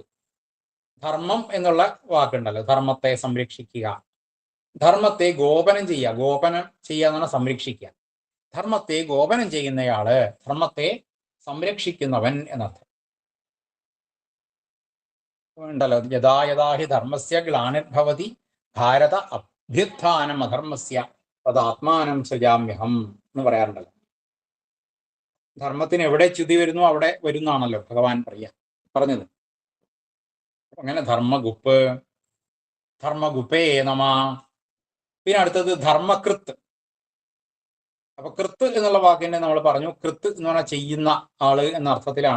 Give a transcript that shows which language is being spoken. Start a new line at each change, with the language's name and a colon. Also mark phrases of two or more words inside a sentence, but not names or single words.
Malayalam: ധർമ്മം എന്നുള്ള വാക്കുണ്ടല്ലോ, ധർമ്മത്തെ സംരക്ഷിക്കുക. ധർമ്മത്തെ ഗോപനം ചെയ്യുക. ഗോപനം ചെയ്യുക എന്നാണ് സംരക്ഷിക്കുക. ധർമ്മത്തെ ഗോപനം ചെയ്യുന്നയാള്, ധർമ്മത്തെ സംരക്ഷിക്കുന്നവൻ എന്നർത്ഥം ഉണ്ടല്ലോ.
Sanskrit: യഥാ യഥാ ഹി ധർമ്മസ്യ ഗ്ലാനിർഭവതി ഭാരത അഭ്യുത്ഥാനം അധർമ്മസ്യ തദാത്മാനം സൃജാമ്യഹം
Malayalam: എന്ന് പറയാറുണ്ടല്ലോ. ധർമ്മത്തിന് എവിടെ ച്യുതി വരുന്നു അവിടെ വരുന്നാണല്ലോ ഭഗവാൻ പറഞ്ഞത്. അങ്ങനെ ധർമ്മഗുപ്പ് ധർമ്മഗുപ്പേ നമ. പിന്നെ അടുത്തത് ധർമ്മകൃത്ത്. അപ്പൊ കൃത്ത് എന്നുള്ള വാക്കിനെ നമ്മൾ പറഞ്ഞു, കൃത്ത് എന്ന് പറഞ്ഞാൽ ചെയ്യുന്ന ആള് എന്ന അർത്ഥത്തിലാണ്.